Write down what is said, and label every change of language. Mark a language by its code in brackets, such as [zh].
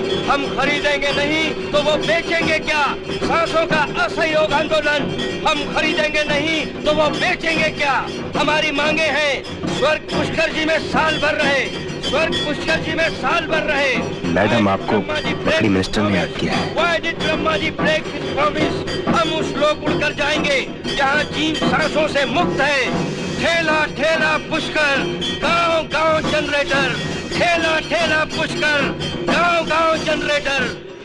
[hi] हम खरीदेंगे नहीं तो वो बेचेंगे क्या? सांसों का असहयोग आंदोलन। हम खरीदेंगे नहीं तो वो बेचेंगे क्या? हमारी मांगे हैं स्वर्ग पुष्कर जी में साल भर रहे, स्वर्ग पुष्कर जी में साल भर रहे। मैडम आपको बकरी मिनिस्टर ने याद किया है। [en] Why did Brahma ji break his promise? [hi] हम उस लोग उड़कर जाएंगे जहाँ जीव सांसों से मुक्त है। ठेला ठेला पुष्कर, गांव गांव जनरेटर। ठेला ठेला पुष्कर, गांव गांव जनरेटर।